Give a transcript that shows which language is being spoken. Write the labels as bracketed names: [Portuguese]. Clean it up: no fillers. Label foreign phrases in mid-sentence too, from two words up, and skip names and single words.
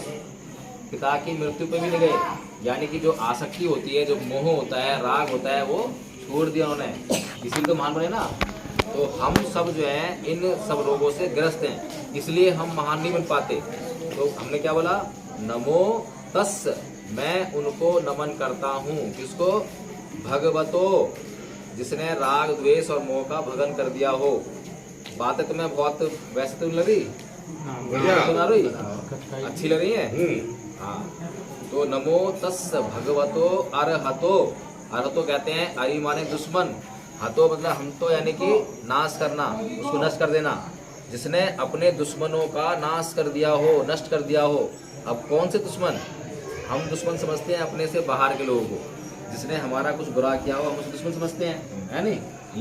[Hindi] पिता की मृत्यु पे भी नहीं गए। यानी कि जो आसक्ति होती है, जो मोह होता है, राग होता है, वो छोड़ दिया उन्होंने। इसीलिए तो महान बने ना। तो हम सब जो है इन सब रोगों से ग्रस्त हैं, इसलिए हम महान नहीं बन पाते। तो हमने क्या बोला, [Pali] नमो तस्, [Hindi] मैं उनको नमन करता हूँ। किसको? भगवतो, जिसने राग द्वेष और मोह का भगन कर दिया हो। बातें तुम्हें बहुत वैसे तो लग रही, सुना रही, अच्छी लग रही है। हाँ, तो [Pali] नमो तस् भगवतो अरहतो। [Hindi] अरहतो कहते हैं अरि माने दुश्मन, हतो मतलब हम तो, यानी कि नाश करना, उसको नष्ट कर देना। जिसने अपने दुश्मनों का नाश कर दिया हो, नष्ट कर दिया हो। अब कौन से दुश्मन? हम दुश्मन समझते हैं अपने से बाहर के लोगों को, जिसने हमारा कुछ बुरा किया हो हम उसे दुश्मन समझते हैं, है नहीं।